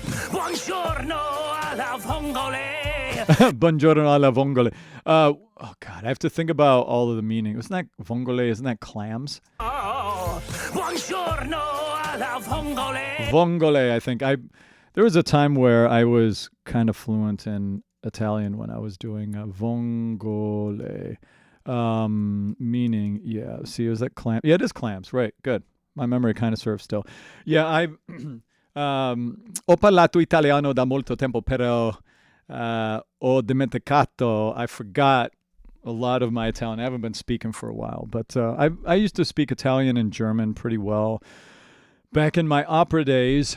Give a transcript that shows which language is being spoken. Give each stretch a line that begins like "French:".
Italian: Buongiorno alla vongole. Buongiorno alla vongole.
English: Oh God, I have to think about all of the meaning. Isn't that vongole? Isn't that clams?
Italian: Oh, buongiorno alla vongole. Vongole.
English: I think there was a time where I was kind of fluent in Italian when I was doing vongole, meaning See, is that clam? Yeah, it is clams. Right. Good. My memory kind of serves still.
Italian: Yeah, ho parlato italiano da molto tempo, però ho dimenticato.
English: I forgot a lot of my Italian. I haven't been speaking for a while, but I used to speak Italian and German pretty well back in my opera days.